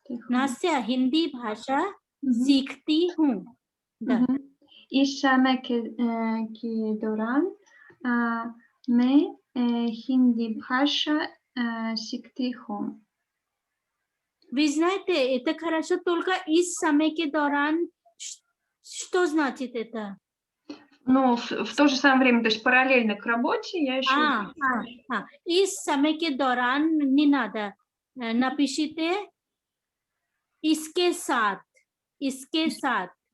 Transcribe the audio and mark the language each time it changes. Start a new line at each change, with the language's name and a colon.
Hindi: नास्या हिंदी भाषा सीखती हूँ. इस समय के दौरान मैं हिंदी भाषा सीखती हूँ.
Russian: Вы знаете, это хорошо, только из
Hindi: समय के दौरान
Russian: что значит это? Ну, в то же самое время, то есть параллельно к работе я еще... Из
Hindi: समय के दौरान
Russian: не надо. Напишите
Hindi: इसके साथ. इसके साथ.